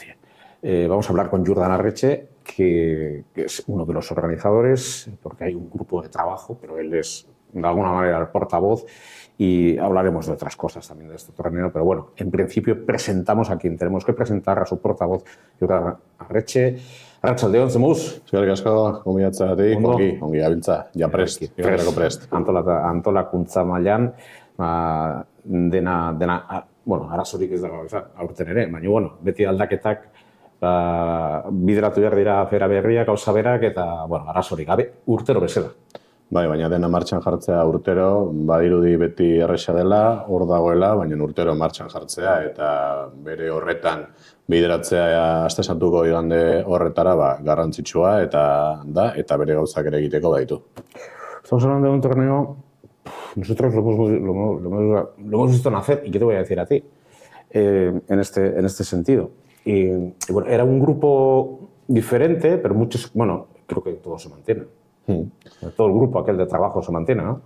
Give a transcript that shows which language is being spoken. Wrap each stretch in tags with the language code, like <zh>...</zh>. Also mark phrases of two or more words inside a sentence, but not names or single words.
<es>Vamos a hablar con Jurdan Arretxe, que es uno de los organizadores, porque hay un grupo de trabajo, pero él es de alguna manera el portavoz y hablaremos de otras cosas también de este torneo, pero bueno, en principio presentamos a quien tenemos que presentar, a su portavoz, Jurdan Arretxe.</es> <eu>Arratsaldeon, zemuz? Eskerrik asko, gonbidatzeagatik, ongi gabiltza, ja prest, igarrako prest. Antolakuntza mailan, dena, bueno, arazorik ez dago, aurten ere, baina, bueno, beti aldaketak bideratu behar dira afera berriak, gauza berak, eta, bueno, arazorik gabe, urtero bezala. Bai, baina dena martxan jartzea urtero, badirudi beti erresa dela, hor dagoela, baina urtero martxan jartzea, eta bere horretan bideratzea aste santuko igande horretara garrantzitsua eta bere gauzak ere egiteko baditu.</eu> <es>Estamos hablando de un torneo, nosotros lo hemos visto nacer, y ¿qué te voy a decir a ti? En este sentido. Y bueno, era un grupo diferente, pero muchos, bueno, creo que todos se mantienen. Todo el grupo aquel de trabajo se mantiene, ¿no?</es>